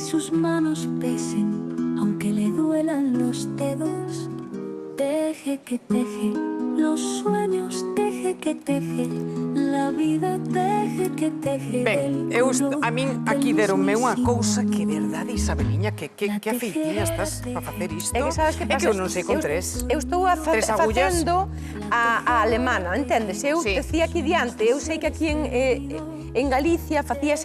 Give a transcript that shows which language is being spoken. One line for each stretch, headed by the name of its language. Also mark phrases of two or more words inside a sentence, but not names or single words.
Spanish: sus manos pesen, aunque le duelan los dedos. Teje que teje, los sueños teje que teje, la vida teje que teje.
Galician: Ben, a min aquí deronme unha cousa que, verdade, Isabeliña, que afeitinha estás para facer isto? É que sabes que É que eu non sei con tres. Eu estou Tres agullas. facendo a alemana, entendes? Eu Sí. decía aquí diante, eu sei que aquí en Galicia facíase